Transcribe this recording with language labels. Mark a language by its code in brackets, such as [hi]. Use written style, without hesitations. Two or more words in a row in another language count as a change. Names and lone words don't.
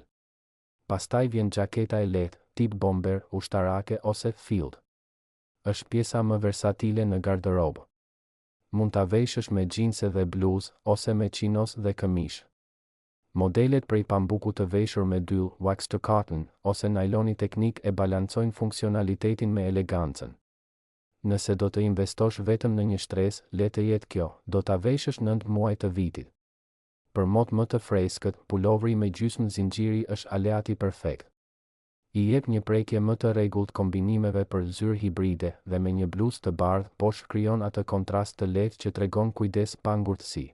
[sq] Pastaj vjen xhaketa e lehtë, tip bomber, ushtarake ose field. Është pjesa më versatile në garderobë. Mund ta veshësh me xhinse dhe bluzë ose me chinos dhe këmish. Modelet prej pambuku të veshur me dyll, [en] wax to cotton, [sq] ose nailoni teknik e balancojnë funksionalitetin me elegancën. Nëse do të investosh vetëm në një shtresë, le të jetë kjo, do ta veshësh 9 muaj të vitit. Për mot më të freskët, pulovri me gjysmë zinxhiri është aleati perfekt. I jep një prekje më të rregullt kombinimeve për zyrë hibride dhe me një bluzë të bardhë poshtë krijon atë kontrast të lehtë që tregon kujdes pa ngurtësi.